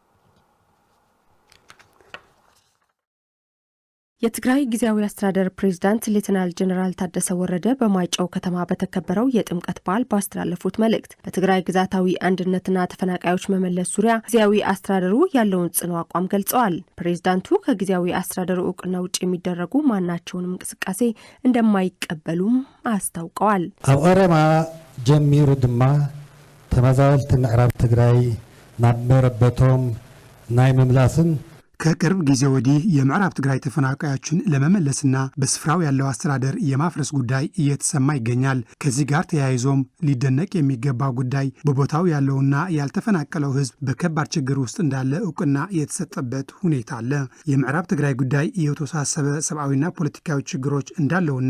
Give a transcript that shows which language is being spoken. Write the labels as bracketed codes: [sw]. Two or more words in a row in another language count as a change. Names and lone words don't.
[am] የትግራይ ጊዜያዊ አስተዳደር ፕሬዝዳንት ሌተናል ጀነራል ታደሰ ወረደ በማይጨው ከተማ በተከበረው የጥምቀት በዓል ባስተላለፉት መልእክት በትግራይ ግዛታዊ አንድነትና ተፈናቃዮች መመለስ ዙሪያ ጊዜያዊ አስተዳደሩ ያለውን ጽኑ አቋም ገልጸዋል። ፕሬዝዳንቱ ከጊዜያዊ አስተዳደሩ እውቅና ውጭ የሚደረጉ ማናቸውንም እንቅስቃሴ እንደማይቀበሉም አስታውቀዋል። [ti] ኣብ ቀረማ ጀሚሩ ድማ ተመዛበልቲ ምዕራብ ትግራይ ናብ መረበቶም ናይ ምምላስን [am] ከቅርብ ጊዜ ወዲህ የምዕራብ ትግራይ ተፈናቃዮችን ለመመለስና በስፍራው ያለው አስተዳደር የማፍረስ ጉዳይ እየተሰማ ይገኛል። ከዚህ ጋር ተያይዞም ሊደነቅ የሚገባ ጉዳይ በቦታው ያለውና ያልተፈናቀለው ሕዝብ በከባድ ችግር ውስጥ እንዳለ እውቅና የተሰጠበት ሁኔታ አለ። የምዕራብ ትግራይ ጉዳይ የተወሳሰበ ሰብአዊና ፖለቲካዊ ችግሮች እንዳለውና